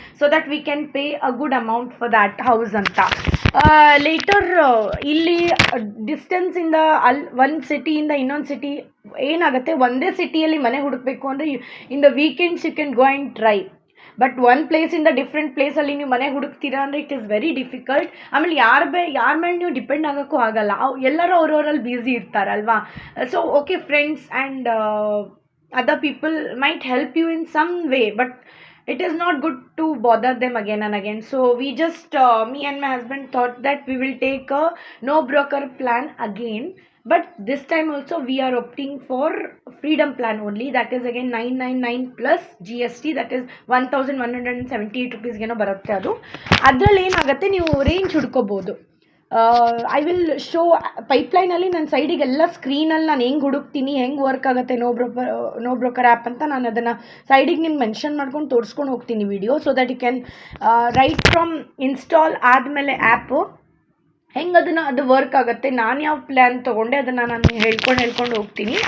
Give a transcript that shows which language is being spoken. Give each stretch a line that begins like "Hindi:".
English: so that we can pay a good amount for that house
Kannada: ಅಂತ. Litre ಇಲ್ಲಿ ಡಿಸ್ಟೆನ್ಸಿಂದ ಒಂದು ಸಿಟಿಯಿಂದ ಇನ್ನೊಂದು ಸಿಟಿ ಏನಾಗುತ್ತೆ, ಒಂದೇ ಸಿಟಿಯಲ್ಲಿ ಮನೆ ಹುಡುಕಬೇಕು ಅಂದರೆ
English: In the weekends you can go and try.
Kannada: But ಒಂದು ಪ್ಲೇಸಿಂದ ಡಿಫ್ರೆಂಟ್ ಪ್ಲೇಸಲ್ಲಿ ನೀವು ಮನೆ ಹುಡುಕ್ತೀರಾ ಅಂದರೆ
English: It is very difficult.
Kannada: ಆಮೇಲೆ ಯಾರ ಮೇಲೆ ನೀವು ಡಿಪೆಂಡ್ ಆಗೋಕ್ಕೂ ಆಗಲ್ಲ, ಎಲ್ಲರೂ ಅವ್ರವರಲ್ಲಿ busy ಇರ್ತಾರಲ್ವಾ.
English: So okay, friends and other people might help you in some way, but it is not good to bother them again and again. So we just me and my husband thought that we will take a no broker plan again, but this time also we are opting for freedom plan only. That is again 999 plus GST, that is 1178 rupees
Kannada: ಏನೋ ಬರುತ್ತೆ. ಅದರಲ್ಲಿ ಏನಾಗುತ್ತೆ, ನೀವು range ಹುಡ್ಕೋಬೋದು.
English: I will show
Kannada: ಪೈಪ್ಲೈನಲ್ಲಿ ನನ್ನ ಸೈಡಿಗೆಲ್ಲ ಸ್ಕ್ರೀನಲ್ಲಿ ನಾನು ಹೆಂಗೆ ಹುಡುಕ್ತೀನಿ, ಹೆಂಗೆ work ಆಗುತ್ತೆ ನೋ ಬ್ರೋಕರ್ ಆ್ಯಪ್ ಅಂತ ನಾನು ಅದನ್ನು ಸೈಡಿಗೆ ನಿಮ್ಗೆ ಮೆನ್ಷನ್ ಮಾಡ್ಕೊಂಡು ತೋರಿಸ್ಕೊಂಡು ಹೋಗ್ತೀನಿ video.
English: so that you can right from
Kannada: install ಆದಮೇಲೆ ಆ್ಯಪು ಹೆಂಗೆ ಅದು ವರ್ಕ್ ಆಗುತ್ತೆ, ನಾನು ಯಾವ ಪ್ಲ್ಯಾನ್ ತೊಗೊಂಡೆ ಅದನ್ನು ನಾನು ಹೇಳ್ಕೊಂಡು ಹೋಗ್ತೀನಿ.